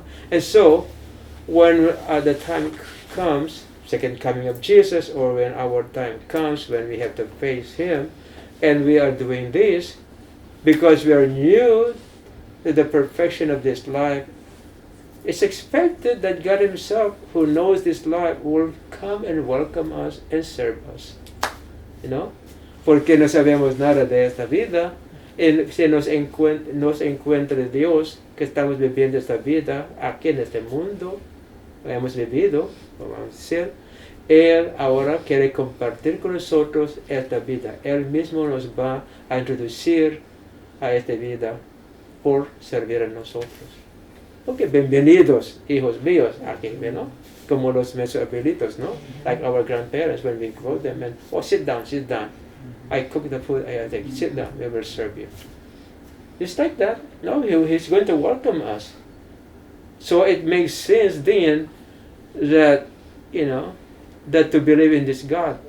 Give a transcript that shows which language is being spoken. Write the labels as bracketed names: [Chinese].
[English] And so, when the time comes, second coming of Jesus, or when our time comes when we have to face Him, and we are doing this because we are new to the perfection of this life, it's expected that God Himself, who knows this life, will come and welcome us and serve us. You know? [Spanish] Porque no sabemos nada de esta vida. Si nos encuentra Dios, que estamos viviendo esta vida aquí en este mundo, hemos vivido, vamos a decir, Él ahora quiere compartir con nosotros esta vida. Él mismo nos va a introducir a esta vida por servir a nosotros. Ok, bienvenidos, hijos míos, aquí, ¿no? Como los mesoabuelitos, ¿no? [English] Like our grandparents, when we grow them, and, oh, sit down, sit down. I cook the food, I think, sit down, we will serve you. Just like that. No, He's going to welcome us. So it makes sense then that, you know, that to believe in this God.